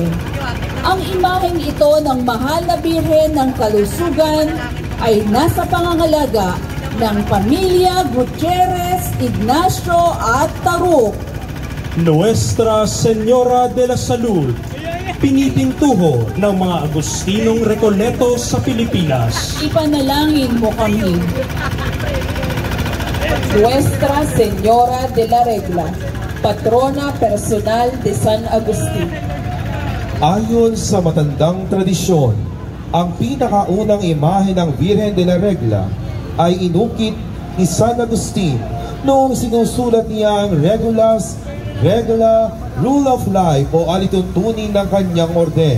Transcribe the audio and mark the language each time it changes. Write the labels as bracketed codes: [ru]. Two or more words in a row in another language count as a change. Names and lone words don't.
[tl] Ang imaheng ito ng Mahal na Birhen ng Kalusugan ay nasa pangangalaga ng pamilya Gutierrez, Ignacio at Taruk. Nuestra Señora de la Salud, pinipintuho ng mga Agustinong Recoleto sa Pilipinas. Ipanalangin mo kami. [es] Nuestra Señora de la Regla, patrona personal de San Agustin. [tl] Ayon sa matandang tradisyon, ang pinakaunang imahe ng Virgen de la Regla ay inukit ni San Agustin noong sinusulat niya ang Regula [en] Rule of Life [tl] o alituntunin ng kanyang orden.